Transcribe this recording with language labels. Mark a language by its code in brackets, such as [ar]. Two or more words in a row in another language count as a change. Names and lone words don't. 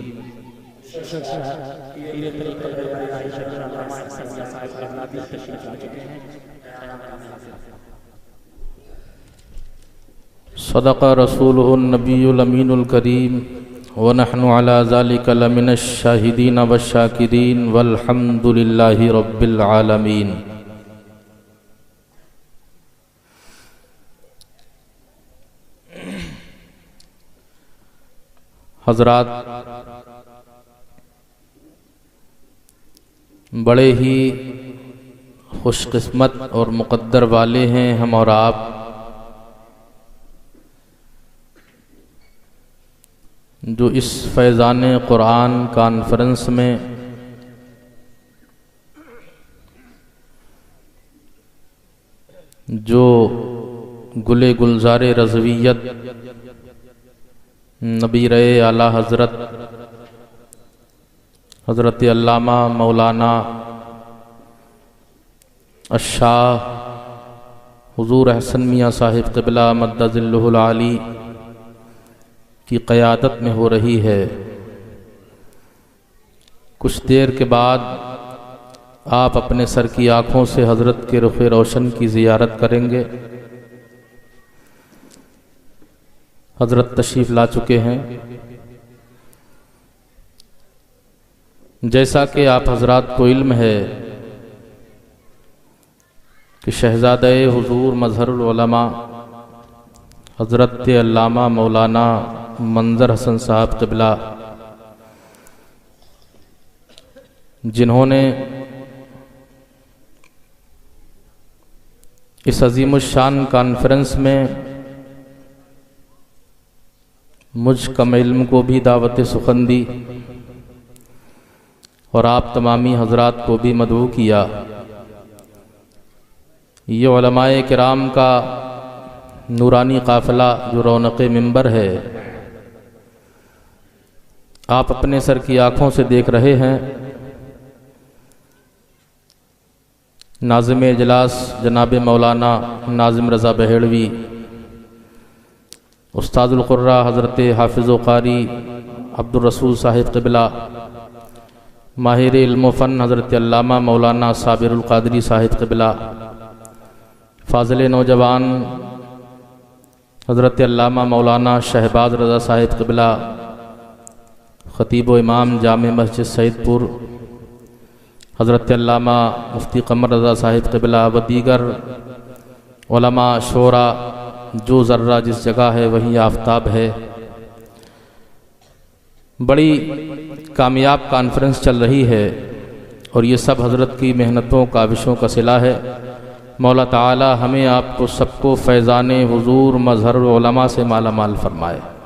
[ar] صدق رسوله النبي الأمين الكريم ونحن على ذلك لمن الشاهدين والشاكرين والحمد لله رب العالمين. [hi] हज़रात, बड़े ही खुशकिस्मत और मुक़द्दर वाले हैं हम और आप जो इस फैज़ान क़ुरान कॉन्फ्रेंस में जो गुले गुलज़ारे रज़वियत नबीर आला हज़रत अल्लामा मौलाना अशाह हुज़ूर अहसन मियाँ साहिब क़िबला मद्दज़िल्लुहुल आली की क़यादत में हो रही है। कुछ देर के बाद आप अपने सर की आँखों से हज़रत के रुख़ रोशन की ज़ियारत करेंगे। हज़रत तशरीफ़ ला चुके हैं। जैसा कि आप हज़रात को इल्म है कि शहज़ादे हुज़ूर मज़हरुल उलमा हज़रत अल्लामा मौलाना मंज़र हसन साहब क़िबला, जिन्होंने इस अज़ीमुश्शान कॉन्फ्रेंस में मुझ कम इल्म को भी दावत सुखन दी और आप तमामी हज़रात को भी मदऊ किया। ये उलमाए किराम का नूरानी काफ़िला जो रौनक़े मिंबर है, आप अपने सर की आँखों से देख रहे हैं। नाज़िम इजलास जनाब मौलाना नाज़िम रज़ा बहेड़वी, उस्तादुल क़ुर्रा हज़रत हाफ़िज़ क़ारी अब्दुर रसूल साहिब क़िबला, माहिर इल्म फ़न हज़रत अल्लामा मौलाना साबिरुल क़ादरी साहिब क़िबला, फ़ाज़िल नौजवान हज़रत अल्लामा मौलाना शहबाज रज़ा साहिब क़िबला, ख़तीब व इमाम जामे मस्जिद सैदपुर हज़रत अल्लामा मुफ्ती क़मर रज़ा साहिब क़िबला व दीगर उलमा शोरा, जो ज़र्रा जिस जगह है वहीं आफ्ताब है। बड़ी कामयाब कॉन्फ्रेंस चल रही है और ये सब हज़रत की मेहनतों काविशों का सिला है। मौला ताला हमें आपको सबको फैज़ान हुज़ूर मज़हरुल उलमा से माला माल फरमाए।